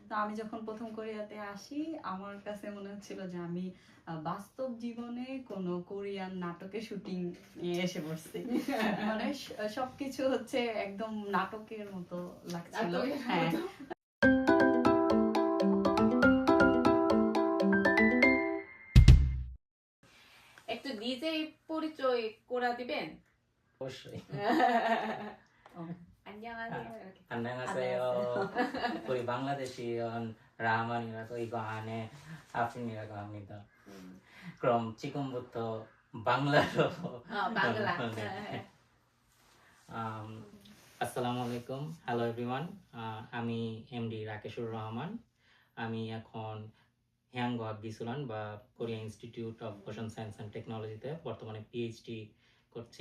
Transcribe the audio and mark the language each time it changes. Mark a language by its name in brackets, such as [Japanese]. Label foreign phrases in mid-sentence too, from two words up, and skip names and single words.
[Bangla] আমি যখন প্রথম কোরিয়াতে আসি আমার কাছে মনে হচ্ছিল যে আমি বাস্তব জীবনে কোনো কোরিয়ান নাটকের শুটিং এসে পড়ছি। মানে সবকিছু হচ্ছে একদম নাটকের মতো লাগছিল। হ্যাঁ, একটু ডিজে পরিচয় করে দিবেন? [Korean] 어서이. 안녕하세요. 이렇게. 안녕하세요. 우리 방글라데시언 라만이라고 이거 안에 아핀이라고 합니다. 그럼 지금부터 방라로. [Bangla] বাংলা। 네. আসসালামু আলাইকুম, [English] Hello everyone. [Bangla] আমি এমডি রাকেশুর রহমান। আমি এখন হ্যাংগোয়া গিসুলান বা কোরিয়া ইনস্টিটিউট অফ ওশান সায়েন্স অ্যান্ড টেকনোলজিতে বর্তমানে পিএইচডি করছি।